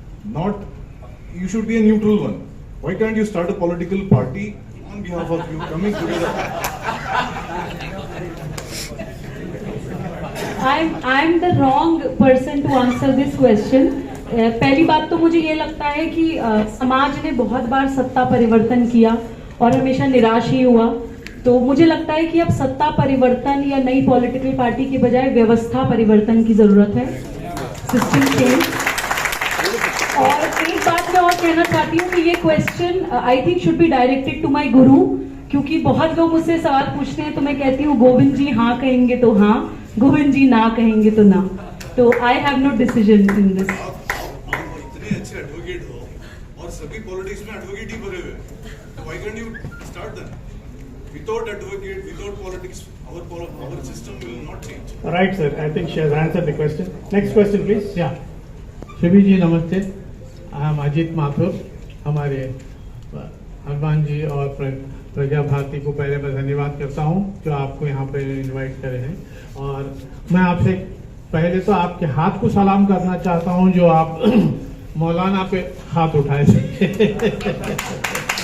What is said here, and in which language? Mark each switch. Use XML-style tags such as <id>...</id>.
<en>Not, you should be a neutral one. Why can't you start a political party on behalf of you coming together? I'm the wrong person to answer this question.</en> <hi>पहली बात तो मुझे ये लगता है कि समाज ने बहुत बार सत्ता परिवर्तन किया और हमेशा निराश ही हुआ, तो मुझे लगता है कि अब सत्ता परिवर्तन या नई पॉलिटिकल पार्टी के बजाय व्यवस्था परिवर्तन की जरूरत है, सिस्टम चेंज। और एक बात मैं और कहना चाहती हूँ कि ये question</hi> <en>I think should be directed to my guru,</en> <hi>क्योंकि बहुत लोग मुझसे सवाल पूछते हैं तो मैं कहती हूँ गोविंद जी हाँ कहेंगे तो हाँ, गोविंद जी ना कहेंगे तो ना, तो</hi> <en>I have no decision in this.</en> <hi>अच्छे एडवोकेट हो और सभी पॉलिटिक्स में एडवोकेट ही भरे हुए, तो</hi> <en>Why can't you start that? Without advocate, without politics, our system will not change. Right, sir. I think she has answered the question. Next question, please. Yeah.</en> <hi>Shivi जी नमस्ते, हम अजीत माथुर। हमारे हनुमान जी और प्रज्ञा भारती को पहले मैं धन्यवाद करता हूं जो आपको यहाँ पे इनवाइट करे हैं, और मैं आपसे पहले तो आपके हाथ को सलाम करना चाहता हूं जो आप मौलाना पे हाथ उठाए थे।</hi>